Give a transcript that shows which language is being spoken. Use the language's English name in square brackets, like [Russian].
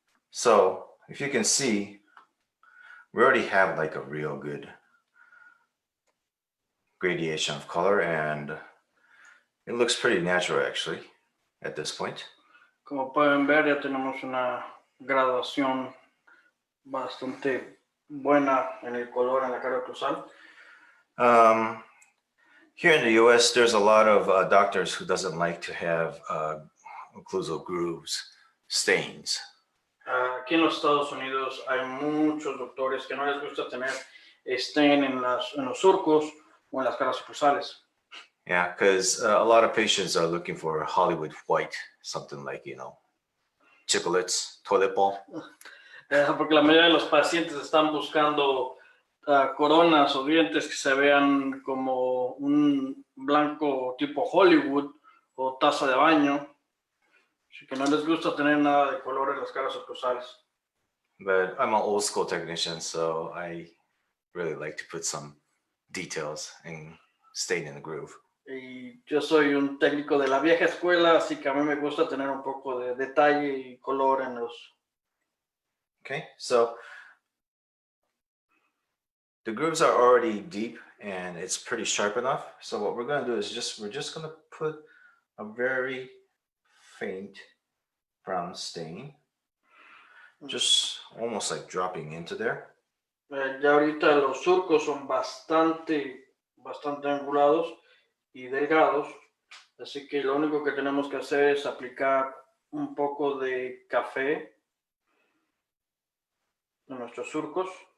[English] So if you can see, we already have like a real good gradation of color, and it looks pretty natural actually at this point. [Spanish] Como pueden ver, ya tenemos una graduación bastante buena en el color en la cara cruzal. [English] Here in the US, there's a lot of doctors who doesn't like to have occlusal grooves, stains. [Spanish] Aquí en los Estados Unidos hay muchos doctores que no les gusta tener stain en los surcos o en las caras cruzales. [English] Yeah, because a lot of patients are looking for Hollywood white, something like, you know, chiclets, toilet bowl. [Spanish] Porque la mayoría de los pacientes están buscando coronas o dientes que se vean como un blanco tipo Hollywood o taza de baño. Así que no les gusta tener nada de color en las caras cruzales. [English] But I'm an old school technician, so I really like to put some details and stain in the groove. [Spanish] Y yo soy un técnico de la vieja escuela, así que a mí me gusta tener un poco de detalle y color en los... [English] Okay, so the grooves are already deep and it's pretty sharp enough. So what we're going to do is we're just going to put a very faint brown stain, just almost like dropping into there. [Spanish] Ya ahorita los surcos son bastante angulados y delgados, así que lo único que tenemos que hacer es aplicar un poco de café en nuestros surcos.